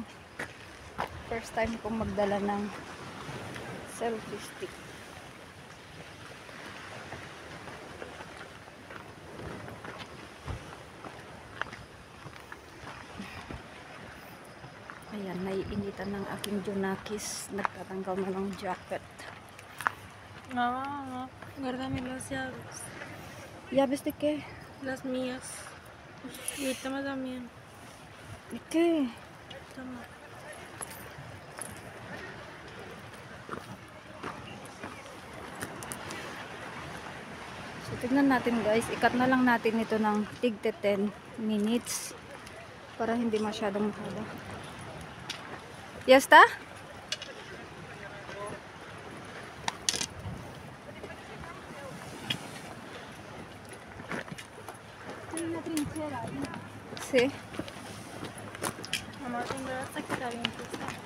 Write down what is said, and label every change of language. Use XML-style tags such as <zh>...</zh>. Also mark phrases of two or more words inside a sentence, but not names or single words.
<en>First time</en> <tl>kong magdala ng selfie stick. Ayan, naiinitan ng aking Junakis. Nagtatanggal na ng jacket.</tl> <es>No, guárdame las llaves. ¿Llaves de qué? Las mías. Y toma también. ¿De qué? Toma.</es> <tl>So, tignan natin guys. Ikat na lang natin ito ng tigte 10 minutes para hindi masyadong mahaba.</tl> <es>¿Ya está? Sí. Mamá, tengo hasta que está bien puesta.</es>